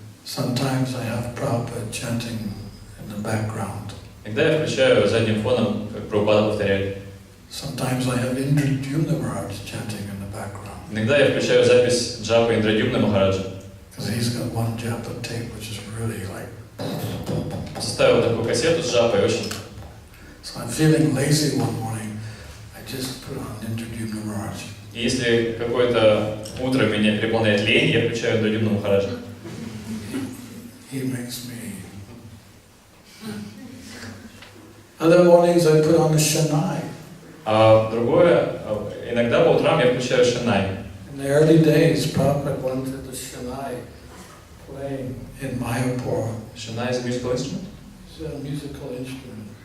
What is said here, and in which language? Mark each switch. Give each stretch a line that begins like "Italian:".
English: Sometimes I have Prabhupada chanting in the background.
Russian: Иногда я включаю задним фоном, как Прабхупада повторяет.
English: Sometimes I have Indradhyumna Maharaj chanting in the background.
Russian: Иногда я включаю запись джапы Индрадюмна Махараджа.
English: Because he's got one japa tape which is really like...
Russian: Составил такую кассету с джапой, очень.
English: So I'm feeling lazy one morning. I just put on Indradhyumna Maharaj.
Russian: И если какое-то утро меня переполняет лень, я включаю Индрадюмна Махараджа.
English: He makes me... Other mornings I put on the Shanai.
Russian: А другое, иногда по утрам я включаю Шанай.
English: In the early days, Prabhupada wanted the Shanai playing in Mayapur. Шанай is a musical instrument? It's a musical instrument.